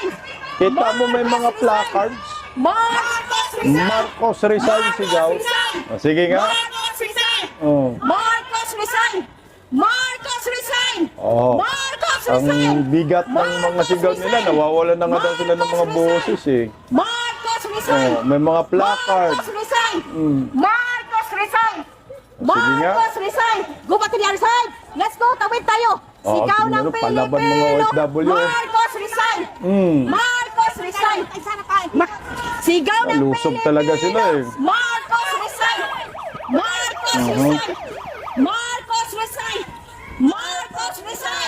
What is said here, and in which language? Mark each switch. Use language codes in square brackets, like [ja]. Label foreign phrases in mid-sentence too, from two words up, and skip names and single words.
[tl] Kita mo may mga placards. Marcos resign! Marcos resign sigaw. O, sige nga. Marcos resign! Oh. Marcos resign! Marcos resign! Oh. Marcos resign! Ang bigat ng mga sigaw nila, nawawalan na nga daw sila ng mga boses eh. Marcos resign! Oh, may mga placards. Marcos resign! Mm. Marcos resign! Sige nga. Marcos resign! Gubatilya resign! [en] Let's go, [tl] tawid tayo! Oh, Sigaw sige ng nga, palaban mga Pilipino! OFW. Marcos resign! Mm. Marcos resign! Sigaw ng Lusog talaga sila eh. Marcos resign! Marcos resign! Marcos resign! Marcos resign!